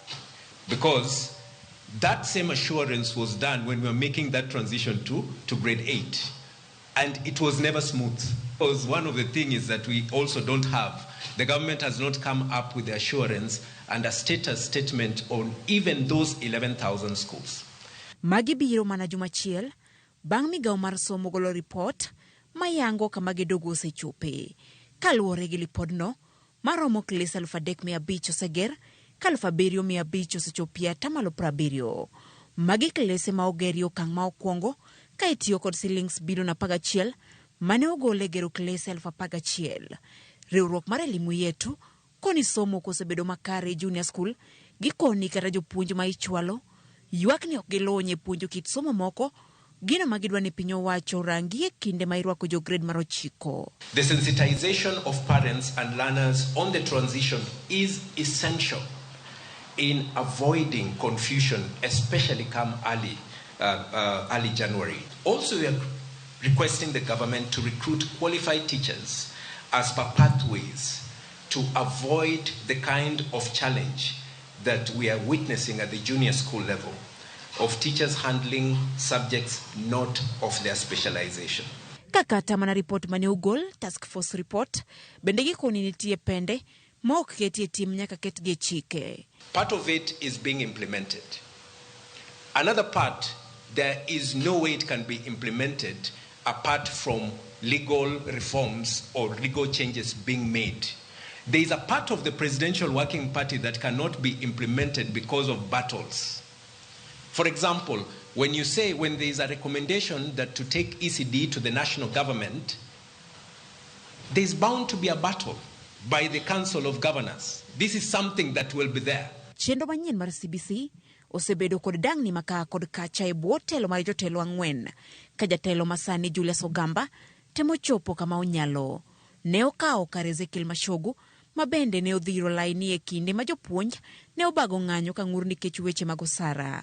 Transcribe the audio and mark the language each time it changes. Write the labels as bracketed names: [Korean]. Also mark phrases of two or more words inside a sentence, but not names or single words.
[English] Because that same assurance was done when we were making that transition to grade 8. And it was never smooth. Because one of the things is that we also don't have, the government has not come up with the assurance and a status statement on even those 11,000 schools. [Luo (Kenya and Tanzania)] Magi biro mana jumachiel bang' migawo mar somo golo report mayango kama gedogo osechope. Kaluwore gi lipodno, maromo klese 3,500 oseger, 7,500 osechopie 70%. Magi klese ma ogeri okang' ma okwongo ka itiyo kod silings bilion 11 mane ogole gero klese 11,000. Riwruok mar Elimu Yetu koni somo kosebedo makare [English] junior school [Luo (Kenya and Tanzania)] gikoni kata jopuonj ma ichwalo ywak ni ok gilonye puonjo kit somo moko gino ma gidwa ni piny owacho rangi e kinde ma irwako jo grade mar 9. [English] The sensitization of parents and learners on the transition is essential in avoiding confusion, especially come early January. Also, we are requesting the government to recruit qualified teachers as per pathways to avoid the kind of challenge that we are witnessing at the junior school level of teachers handling subjects not of their specialization. [Luo (Kenya and Tanzania)] Kakata mana report mane ugol, [English] task force report, [Luo (Kenya and Tanzania)] bende gikoni nitie pende, ma ok ketie tim nyaka ketgi chike. [English] Part of it is being implemented. Another part, there is no way it can be implemented apart from legal reforms or legal changes being made. There is a part of the Presidential Working Party that cannot be implemented because of battles. For example, when there is a recommendation that to take ECD to the national government, there is bound to be a battle by the Council of Governors. This is something that will be there. [Luo (Kenya and Tanzania)] Chenro manyien mar CBC osebedo kod dang'ni maka kod kacha e bwo telo mar jotelo ang'wen, ka jatelo masani Julius Ogamba temo chopo kama onyalo. Ne okawo kar Ezekiel Mashogu ma bende ne odhiro laini e kinde ma jopuonj ne obago ng'anyo ka ng'ur nikech weche mag osara.